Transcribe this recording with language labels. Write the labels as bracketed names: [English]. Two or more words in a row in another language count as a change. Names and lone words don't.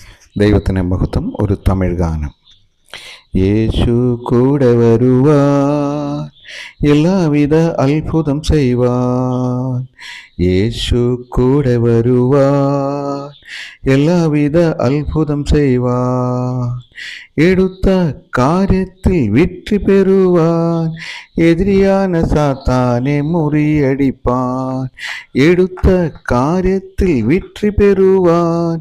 [Malayalam] ദൈവത്തിന് മഹത്വം. ഒരു തമിഴ് ഗാനം. [Tamil] இயேசு கூட வருவான், எல்லாவித அற்புதம் செய்வான். இயேசு கூட வருவான், எல்லாவித அற்புதம் செய்வான். எடுத்த காரியத்தில் வெற்றி பெறுவான். எதிரியான சாத்தானை முறியடிப்பான். எடுத்த காரியத்தில் வெற்றி பெறுவான்.